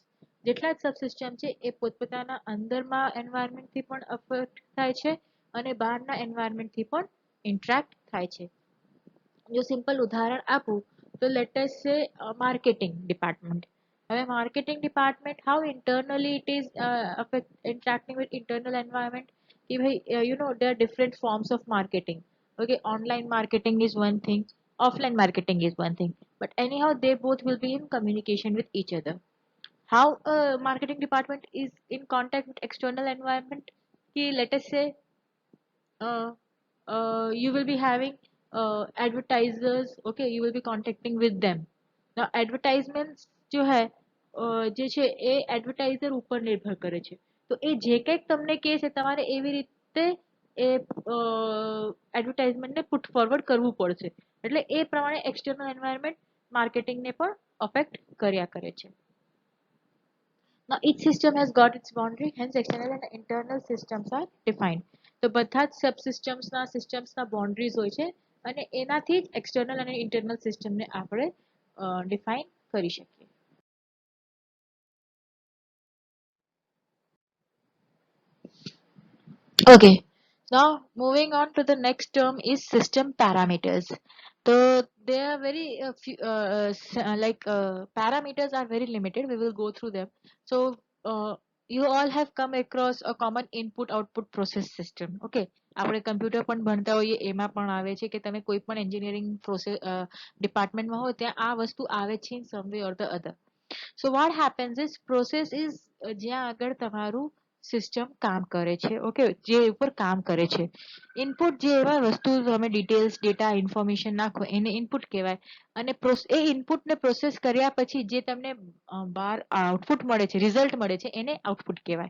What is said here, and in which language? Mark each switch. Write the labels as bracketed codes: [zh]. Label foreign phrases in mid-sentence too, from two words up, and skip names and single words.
[gu] જેટલા જ સબસિસ્ટમ છે એ પોતપોતાના અંદરમાં એન્વાયરમેન્ટથી પણ અફેક્ટ થાય છે અને બહારના એન્વાયરમેન્ટથી પણ ઇન્ટરેક્ટ થાય છે. જો સિમ્પલ ઉદાહરણ આપું તો [en] let us say marketing department. હવે marketing department how internally it is interacting with internal environment [hi] कि भाई [en] there are different forms of marketing. Okay, online marketing is one thing, offline marketing is one thing, but anyhow they both will be in communication with each other. How a marketing department is in contact with external environment, ki let us say you will be having advertisers. Okay, you will be contacting with them. Now advertisements [hi] जो है [gu] જે છે એ એડવર્ટાઇઝર ઉપર નિર્ભર કરે છે. તો એ જે કંઈક તમને કહે છે તમારે એવી રીતે એ એડવર્ટાઇઝમેન્ટને [en] put forward [gu] કરવું પડશે. એટલે એ પ્રમાણે [en] external environment [gu] માર્કેટિંગને પણ અફેક્ટ કર્યા કરે છે. [en] Now each system has got its boundary, hence external and internal systems are defined. [gu] તો બધા જ સબસિસ્ટમ્સના સિસ્ટમ્સના બાઉન્ડ્રીઝ હોય છે અને એનાથી જ એક્સટર્નલ અને ઇન્ટરનલ સિસ્ટમને આપણે ડિફાઇન કરી શકીએ. [en] Okay, now moving on to the next term is system parameters. So they are very parameters are very limited. We will go through them. So you all have come across a common input output process system. [gu] Okay, આપણે કમ્પ્યુટર પણ ભણતા હોઈએ એમાં પણ આવે છે કે તમે કોઈ પણ [en] engineering process [gu] ડિપાર્ટમેન્ટમાં હોય ત્યાં આ વસ્તુ આવે છે [en] in some way or the other. So what happens is process is [gu] જ્યાં આગળ તમારું સિસ્ટમ કામ કરે છે. ઓકે, જે ઉપર કામ કરે છે. ઇનપુટ જે એવા વસ્તુ તમે [en] details data information [gu] નાખો એને ઇનપુટ કહેવાય અને એ ઇનપુટને પ્રોસેસ કર્યા પછી જે તમને બહાર આઉટપુટ મળે છે, રિઝલ્ટ મળે છે એને આઉટપુટ કહેવાય.